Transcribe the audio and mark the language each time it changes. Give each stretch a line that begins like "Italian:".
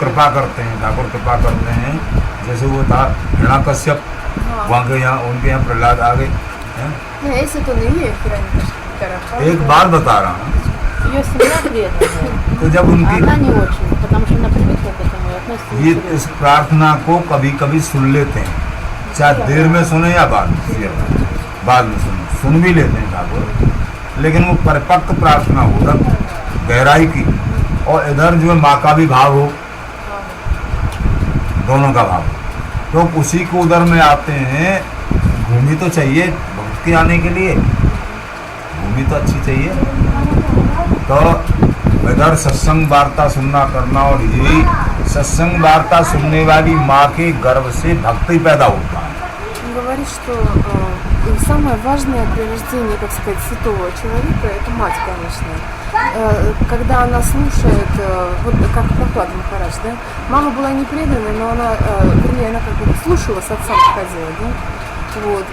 Hindi: कृपा करते हैं, ठाकुर कृपा करते हैं, जैसे वो था हिरण्याकश्यप, वहाँ के यहाँ उनके यहाँ प्रहलाद आ गए हैं? नहीं ऐसे तो नहीं है हिरण्यकश्यप की तरह। एक बात बता रहा हूँ,
Russian: Ее семья преданная.
Hindi: तो जब
Russian: А
Hindi: उनकी
Russian: она не очень, потому что она привыкла к этому и относится
Hindi: ये
Russian: несерьезно.
Hindi: इस प्रार्थना को कभी कभी सुन लेते हैं, चाहे देर में सुने या बाद में सुन भी लेते हैं ठाकुर, लेकिन वो परिपक्व प्रार्थना हो तब गहराई की, और इधर जो है माँ का भी भाव हो, दोनों का भाव, तो उसी को उधर में आते हैं। भूमि तो चाहिए भक्त के आने के लिए, भूमि तो अच्छी चाहिए, तो इधर सत्संग वार्ता सुनना करना, और यही सत्संग वार्ता सुनने वाली माँ के गर्भ से भक्ति पैदा होता है।
Russian: Он говорит, что самое важное при рождении, так сказать, святого человека – это мать, конечно. Когда она слушает, вот как Прохлад Махарадж, да? Мама была не преданной, но она, вернее, она как бы слушала, с отцом ходила, да? Вот.